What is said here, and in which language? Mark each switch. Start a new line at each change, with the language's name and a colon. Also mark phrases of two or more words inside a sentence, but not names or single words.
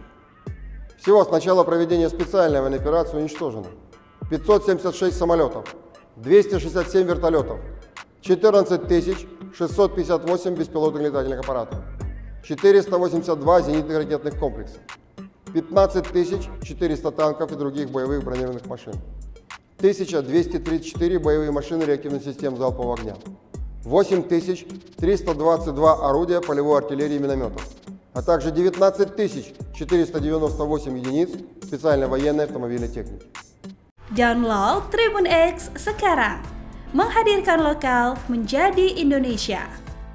Russian: Всего с начала проведения специальной военной операции уничтожено 576 самолетов, 267 вертолетов, 14 658 беспилотных летательных аппаратов, 482 зенитных ракетных комплекса, 15 400 танков и других боевых бронированных машин, 1234 боевые машины реактивных систем залпового огня, 8322 орудия полевой артиллерии и минометов, а также 19 498 единиц специальной военной автомобильной техники.
Indonesian: Download Tribun X sekarang, menghadirkan lokal menjadi Indonesia.